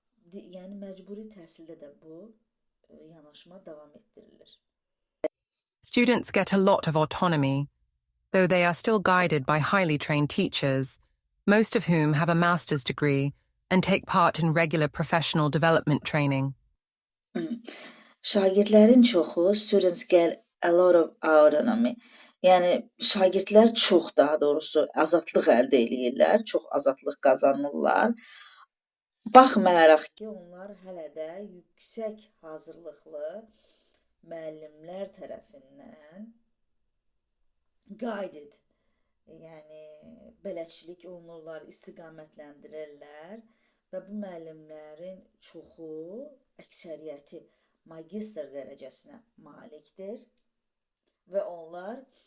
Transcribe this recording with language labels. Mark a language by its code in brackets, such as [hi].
[az] Yəni məcburi təhsildə də bu yanaşma davam etdirilir. [en] Students get a lot of autonomy, though they are still guided by highly trained teachers, most of whom have a master's degree and take part in regular professional development training. [az] Şagirdlərin çoxu, [en] students get a lot of autonomy. [az] Yəni şagirdlər çox, daha doğrusu azadlıq əldə edirlər, çox azadlıq qazanırlar. Baxmayaraq ki, onlar hələ də yüksək hazırlıqlı müəllimlər tərəfindən guided, yəni bələdçilik olunurlar, istiqamətləndirirlər və bu müəllimlərin çoxu, əksəriyyəti magistr dərəcəsinə malikdir və onlar